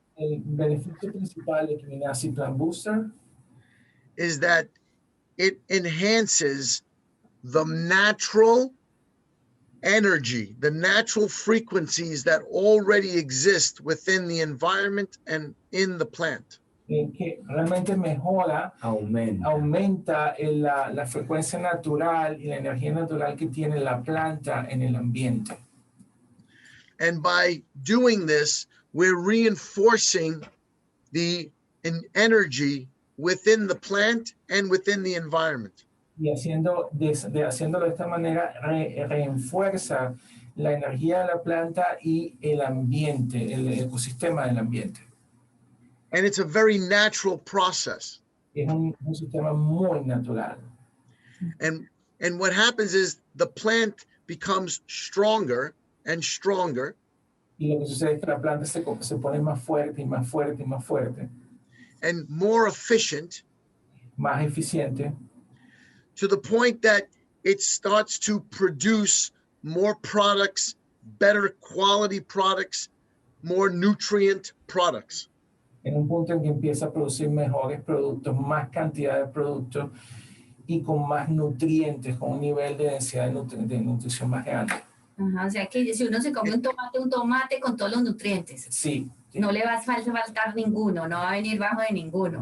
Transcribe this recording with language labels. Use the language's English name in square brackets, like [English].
[Spanish] El beneficio principal de Kiminasi plant booster [English] is that it enhances the natural energy, the natural frequencies that already exist within the environment and in the plant. [Spanish] que realmente mejora, aumenta la frecuencia natural y la energía natural que tiene la planta en el ambiente. [English] And by doing this, we're reinforcing the energy within the plant and within the environment. [Spanish] Y haciéndolo de esta manera, refuerza la energía de la planta y el ambiente, el ecosistema del ambiente. [English] And it's a very natural process. [Spanish] Es un sistema muy natural. [English] And what happens is the plant becomes stronger and stronger. [Spanish] Y lo que sucede es que la planta se pone más fuerte y más fuerte y más fuerte. [English] And more efficient. [Spanish] Más eficiente. [English] To the point that it starts to produce more products, better quality products, more nutrient products. [Spanish] En un punto en que empieza a producir mejores productos, más cantidad de productos y con más nutrientes, con un nivel de densidad de nutrición más grande. Ajá, o sea que si uno se come un tomate con todos los nutrientes. Sí. No le va a faltar ninguno, no va a venir bajo de ninguno.